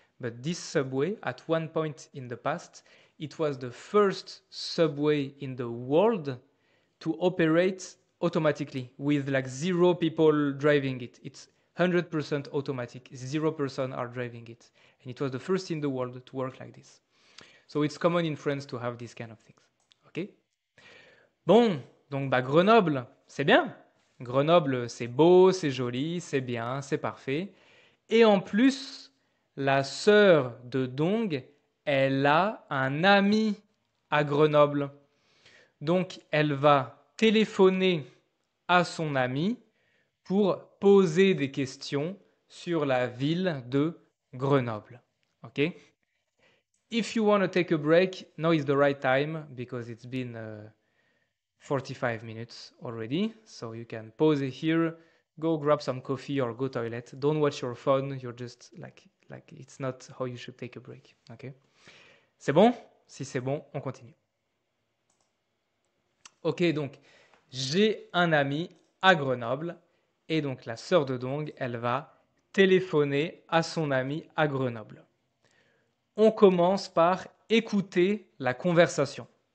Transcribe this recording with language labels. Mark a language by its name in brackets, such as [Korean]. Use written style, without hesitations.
[English] But this subway, at one point in the past, it was the first subway in the world to operate automatically with 0 people driving it. It's 100% automatic, 0% are driving it. And it was the first in the world to work like this. So it's common in France to have these kind of things. Ok? [French] Bon, donc Grenoble, c'est bien. Grenoble, c'est beau, c'est joli, c'est bien, c'est parfait. Et en plus, la sœur de Dong, elle a un ami à Grenoble. Donc, elle va téléphoner à son ami pour poser des questions sur la ville de Grenoble. [English] Okay? If you want to take a break, now is the right time because it's been 45 minutes already. So you can pause it here, go grab some coffee or go toilet. Don't watch your phone. You're just like it's not how you should take a break. [French] Okay? C'est bon? Si c'est bon, on continue. Ok, donc j'ai un ami à Grenoble et donc la sœur de Dong, elle va téléphoner à son ami à Grenoble. On commence par écouter la conversation.